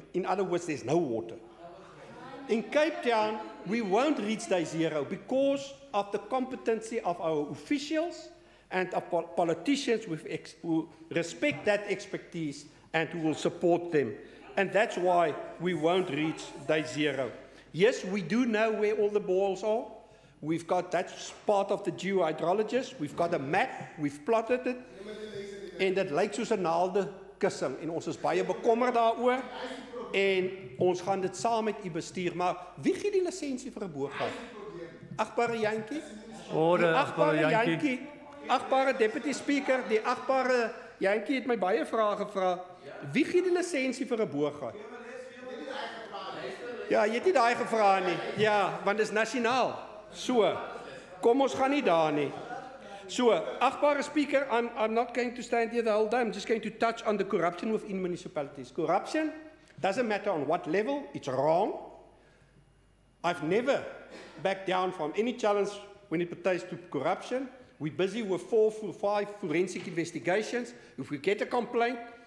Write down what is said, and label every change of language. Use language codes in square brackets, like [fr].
[en] In other words, there's no water. In Cape Town, we won't reach day zero because of the competency of our officials and of politicians who respect that expertise and who will support them. And that's why we won't reach day zero. Yes, we do know where all the balls are. We've got, that's part of the geohydrologist. We've got a map, we've plotted it. [af] En dit lyk soos 'n naalde kussing en ons is baie bekommerd daaroor en ons gaan dit saam met u bestuur. Maar wie gee die lisensie vir 'n boorgat? Agbare Jantjie? Agbare Jantjie. Agbare Deputy Speaker, die agbare Jantjie het my baie vrae gevra. Wie gee die lisensie vir 'n boorgat? Ja, jy het nie daai gevra nie. Ja, want dit is nasionaal. So, kom ons gaan nie daar nie. [en] So, agbare Speaker, I'm not going to stand here the whole day. I'm just going to touch on the corruption within municipalities. Corruption doesn't matter on what level, it's wrong. I've never backed down from any challenge when it pertains to corruption. We're busy with 4 to 5 forensic investigations if we get a complaint.